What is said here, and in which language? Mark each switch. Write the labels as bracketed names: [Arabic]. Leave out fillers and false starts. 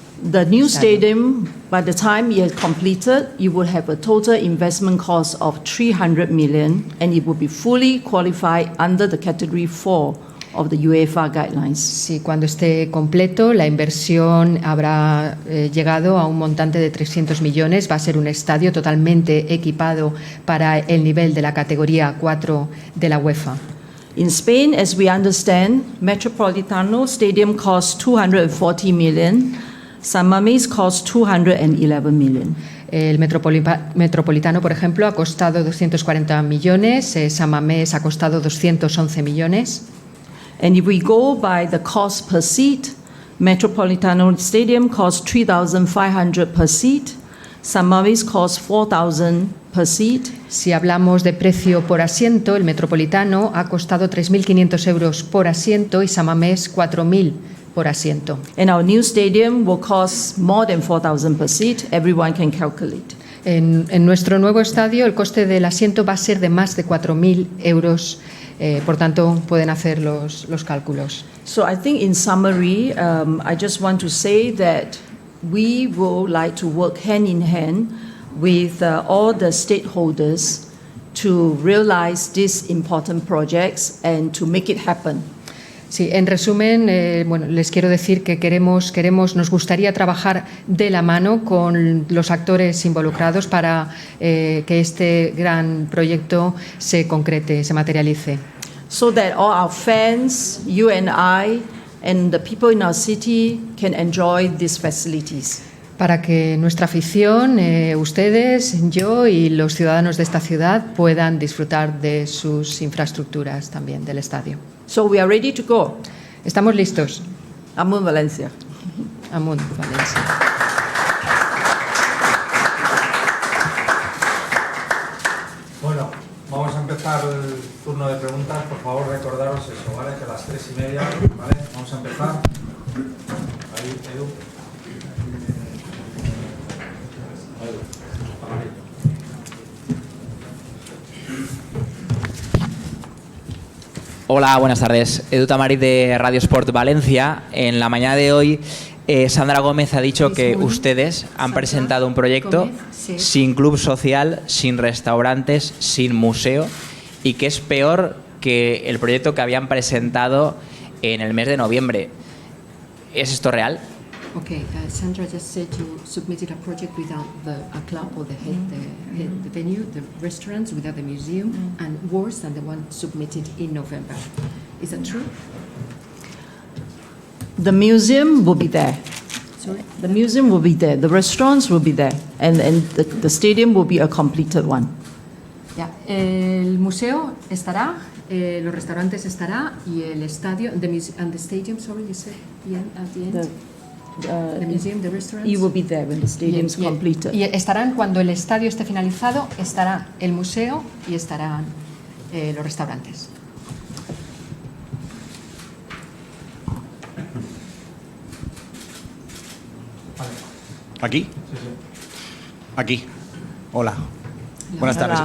[English] The new stadium, by the time it is completed, it will have a total investment cost of 300 million, and it will be fully qualified under the category 4 of the UEFA guidelines. [Spanish] Sí, cuando esté completo, la inversión habrá llegado a un montante de 300 millones. Va a ser un estadio totalmente equipado para el nivel de la categoría 4 de la UEFA. [English] In Spain, as we understand, Metropolitano Stadium costs 240 million. San Mamés cost 211 million. [Spanish] El Metropolitano, por ejemplo, ha costado 240 millones, San Mamés ha costado 211 millones. [English] And if we go by the cost per seat, Metropolitano Stadium costs 3,500 per seat. San Mamés costs 4,000 per seat. [Spanish] Si hablamos de precio por asiento, el Metropolitano ha costado 3.500 euros por asiento y San Mamés 4.000 por asiento. [English] And our new stadium will cost more than 4,000 per seat. Everyone can calculate. [Spanish] En nuestro nuevo estadio, el coste del asiento va a ser de más de 4.000 euros. Por tanto, pueden hacer los cálculos. [English] So I think in summary, I just want to say that we would like to work hand in hand with all the stakeholders to realize these important projects and to make it happen. [Spanish] Sí, en resumen, bueno, les quiero decir que nos gustaría trabajar de la mano con los actores involucrados para que este gran proyecto se concrete, se materialice. [English] So that all our fans, you and I, and the people in our city can enjoy these facilities. [Spanish] Para que nuestra afición, ustedes, yo y los ciudadanos de esta ciudad puedan disfrutar de sus infraestructuras también, del estadio. [English] So we are ready to go. [Spanish] Estamos listos. [Catalan] Amunt Valencia. Amunt Valencia. [Spanish] Bueno, vamos a empezar el turno de preguntas. Por favor, recordaros eso, ¿vale? Que a las 3:30, ¿vale? Vamos a empezar. Ahí, Edu. Hola, buenas tardes. Edu Tamariz de Radio Sport Valencia. En la mañana de hoy, Sandra Gómez ha dicho que ustedes han presentado un proyecto sin club social, sin restaurantes, sin museo y que es peor que el proyecto que habían presentado en el mes de noviembre. ¿Es esto real? [English] Okay, Sandra just said you submitted a project without a club or the venue, the restaurants, without the museum, and worse than the one submitted in November. Is that true? The museum will be there. Sorry? The museum will be there. The restaurants will be there. And the stadium will be a completed one. Yeah. [Spanish] El museo estará, los restaurantes estará y el estadio, [English] and the stadium, sorry, you said at the end? The museum, the restaurants. It will be there when the stadium is completed. [Spanish] Y estarán cuando el estadio esté finalizado, estará el museo y estarán los restaurantes. ¿Aquí? Sí, sí. Aquí. Hola. Buenas tardes.